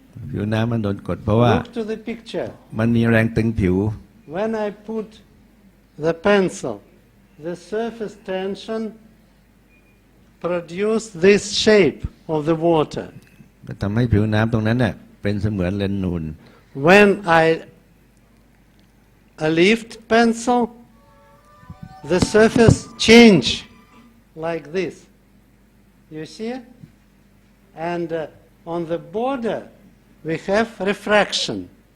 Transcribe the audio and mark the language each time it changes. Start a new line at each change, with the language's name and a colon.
Thai: ผิวน้ำมันโดนกดเพราะว่า
English: Look to the picture.
Thai: มันมีแรงตึงผิว
English: When I put the pencil, the surface tension produce this shape of the water.
Thai: ก็ทำให้ผิวน้ำตรงนั้นเนี่ยเป็นเสมือนเลนส์นูน
English: When I lift pencil, the surface change like this. You see? And on the border, we have refraction.